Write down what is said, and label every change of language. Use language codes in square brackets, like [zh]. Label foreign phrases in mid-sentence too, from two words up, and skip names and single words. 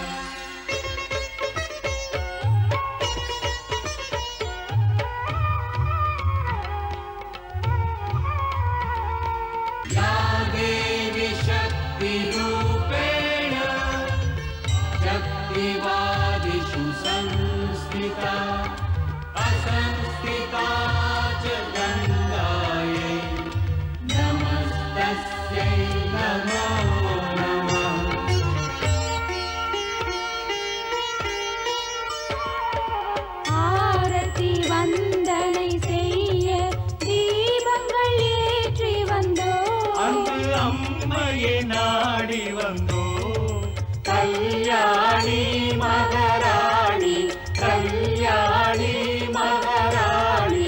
[sa] या देवी शक्तिरूपेण शक्तिवादिषु संस्थिता, असंस्थिता च गङ्गायै नमस्तस्यै नमो नमः. [ta] ஆரத்தி வந்தனை செய்ய தீபங்கள் ஏற்றி வந்தோம். அன்று அம்மையை நாடி வந்தோ, கல்யாணி மகாராணி, கல்யாணி மகாராணி.